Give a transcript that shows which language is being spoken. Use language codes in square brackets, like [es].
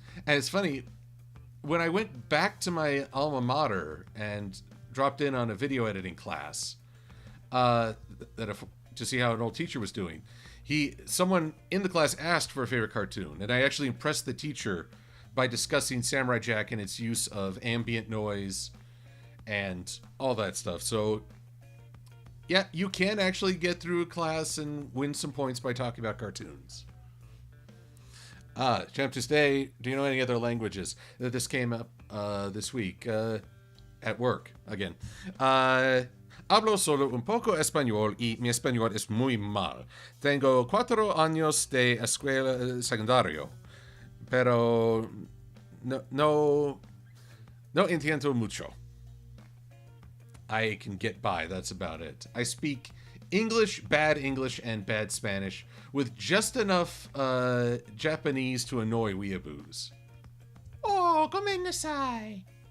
[en] And it's funny, when I went back to my alma mater and dropped in on a video editing class to see how an old teacher was doing, someone in the class asked for a favorite cartoon, and I actually impressed the teacher by discussing Samurai Jack and its use of ambient noise and all that stuff. So, yeah, you can actually get through a class and win some points by talking about cartoons. Champ to stay. Do you know any other languages? This came up this week at work again. [es] Hablo solo un poco español y mi español es muy mal. Tengo 4 años de escuela secundario, pero no entiendo mucho. [en] I can get by, that's about it. I speak English, and bad Spanish, with just enough Japanese to annoy weeaboos. [ja] Oh, gomen nasai.